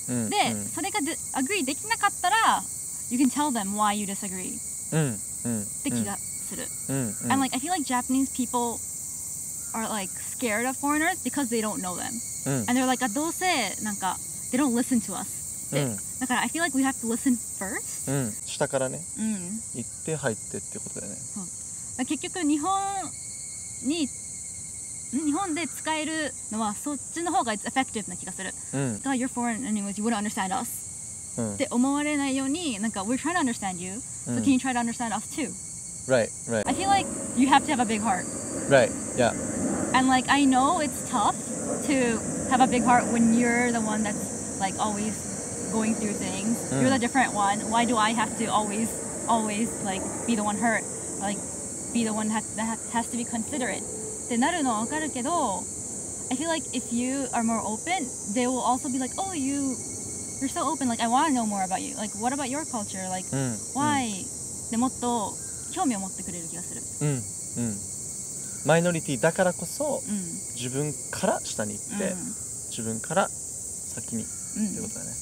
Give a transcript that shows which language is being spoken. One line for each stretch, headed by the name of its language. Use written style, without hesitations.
Japanese: で、それがagree できなかったら
English: you can tell them why you disagree.
Japanese: って気がする。
English: And like I feel like Japanese people are like scared of foreigners because they don't know them. And they're like
Japanese: どうせなんか
English: they don't listen to us.
Japanese: だから
English: I feel like we have to listen first.
Japanese: 下からね、行って入ってってことだよね。結局日本で使えるのはそっちの方が effective な気がする。だから
English: you're foreign anyways, you wouldn't understand us.
Japanese: って思われないようになんか
English: we're trying to understand you, so can you try to understand us too? Right. I feel like you have to have a big heart. Right. Yeah. And like I know it's tough to have a big heart when you're the one that's like always going through things. You're the different one. Why do I have to always like be the one hurt? Like be the one that has to be considerate.
Japanese: ってなるのはわかるけど
English: I feel like if you are more open, they will also be like, oh, you're so open, like I want to know more about you, like what about your culture, like why
Japanese: でもっと興味を持ってくれる気がする。マイノリティだからこそ、自分から下に行って、自分から先にってことだね。